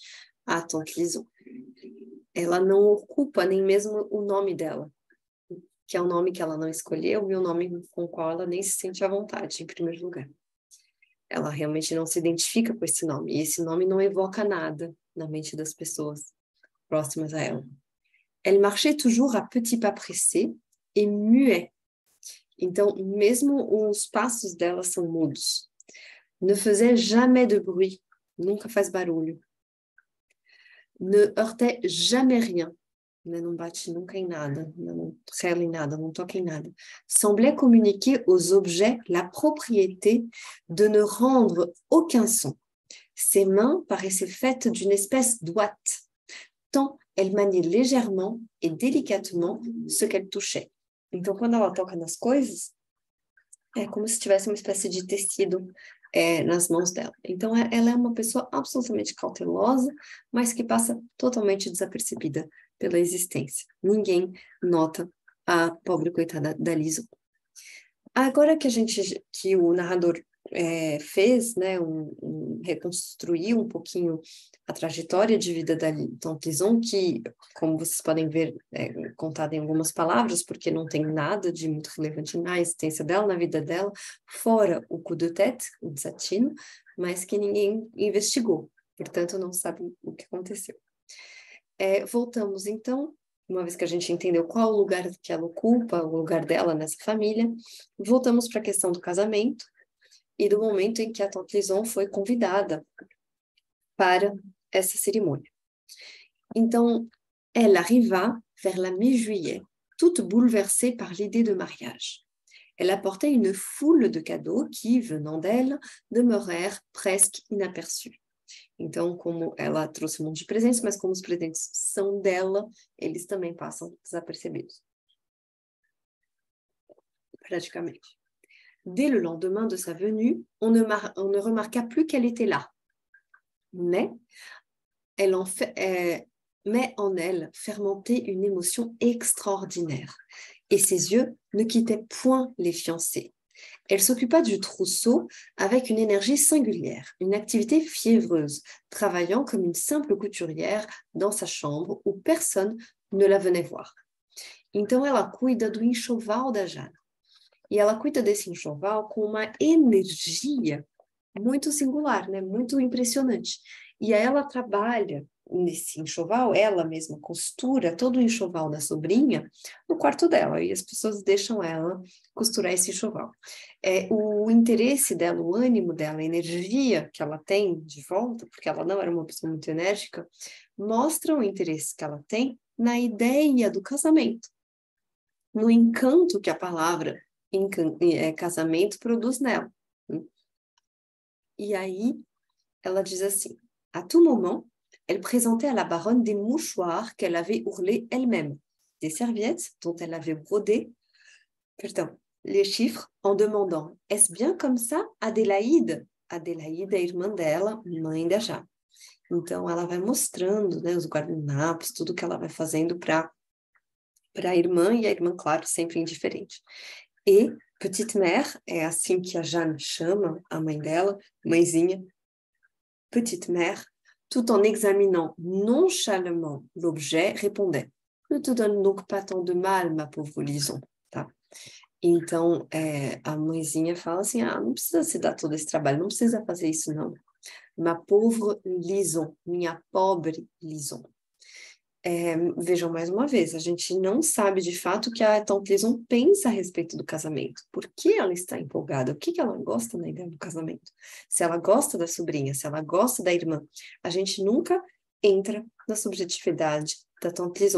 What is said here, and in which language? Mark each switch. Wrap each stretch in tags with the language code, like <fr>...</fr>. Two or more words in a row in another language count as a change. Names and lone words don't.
<pt>A Tante Lison, ela não ocupa nem mesmo o nome dela, que é um nome que ela não escolheu e um nome com o qual ela nem se sente à vontade, em primeiro lugar. Ela realmente não se identifica com esse nome, e esse nome não evoca nada na mente das pessoas próximas a ela.</pt> <fr>Elle marchait toujours à petits pas pressés et muet.</fr> <pt>Então, mesmo os passos dela são mudos.</pt> <fr>Ne faisait jamais de bruit,</fr> <pt>nunca faz barulho.</pt> <fr>Ne heurtait jamais rien,</fr> <pt>não bate nunca em nada, não rela em nada, não toca em nada.</pt> <fr>Semblait communiquer aux objets la propriété de ne rendre aucun son. Ses mains paraissaient faites d'une espèce d'ouate, tant elle maniait légèrement et délicatement ce qu'elle touchait.</fr> <pt>Então, quando ela toca nas coisas, é como se tivesse uma espécie de tecido nas mãos dela. Então, ela é uma pessoa absolutamente cautelosa, mas que passa totalmente desapercebida pela existência. Ninguém nota a pobre coitada da Lison. Agora que o narrador fez, né, reconstruiu um pouquinho a trajetória de vida da Tante Lison, que, como vocês podem ver, é contada em algumas palavras, porque não tem nada de muito relevante na existência dela, na vida dela, fora o</pt> <fr>coup de tête,</fr> <pt>o desatino, mas que ninguém investigou, portanto não sabe o que aconteceu. Voltamos então, uma vez que a gente entendeu qual o lugar que ela ocupa, o lugar dela nessa família, voltamos para a questão do casamento e do momento em que a Tante Lison foi convidada para essa cerimônia. Então,</pt> <fr>elle arriva vers la mi-juillet, toute bouleversée par l'idée de mariage. Elle apportait une foule de cadeaux qui, venant d'elle, demeurèrent presque inaperçus.</fr> <pt>Então, como ela trouxe um monte de presentes, mas como os presentes são dela, eles também passam desapercebidos. Praticamente.</pt> <fr>Dès le lendemain de sa venue, on ne remarqua plus qu'elle était là. Mais en elle fermentait une émotion extraordinaire, et ses yeux ne quittaient point les fiancés. Elle s'occupa du trousseau avec une énergie singulière, une activité fiévreuse, travaillant comme une simple couturière dans sa chambre où personne ne la venait voir.</fr> <pt>Então ela cuida do enxoval da Jana. E ela cuida desse enxoval com uma energia muito singular, né? Muito impressionante. E aí ela trabalha nesse enxoval, ela mesma costura todo o enxoval da sobrinha no quarto dela, e as pessoas deixam ela costurar esse enxoval. O interesse dela, o ânimo dela, a energia que ela tem de volta, porque ela não era uma pessoa muito enérgica, mostram o interesse que ela tem na ideia do casamento, no encanto que a palavra casamento produz nela. E aí, ela diz assim,</pt> <fr>à tout moment, elle présentait à la baronne des mouchoirs qu'elle avait ourlés elle-même, des serviettes dont elle avait brodé, les chiffres en demandant, est-ce bien comme ça, Adélaïde?</fr> <pt>Adélaïde é irmã dela, mãe da Jana. Então, ela vai mostrando, né, os guardanapos, tudo que ela vai fazendo para a irmã, e a irmã, claro, sempre indiferente. E Petite Mère, é assim que a Jeanne chama a mãe dela, mãezinha,</pt> <fr>Petite Mère, tout en examinant nonchalamment l'objet, répondait: Ne te donne donc pas tant de mal, ma pauvre Lison,</fr> <pt>tá? Então, a mãezinha fala assim, não precisa se dar todo esse trabalho, não precisa fazer isso, não.</pt> <fr>Ma pauvre Lison,</fr> <pt>minha pobre Lison. Vejam mais uma vez, a gente não sabe de fato o que a tante Lison pensa a respeito do casamento. Por que ela está empolgada? O que ela gosta na ideia do casamento? Se ela gosta da sobrinha, se ela gosta da irmã, a gente nunca entra na subjetividade da tante Lison.</pt>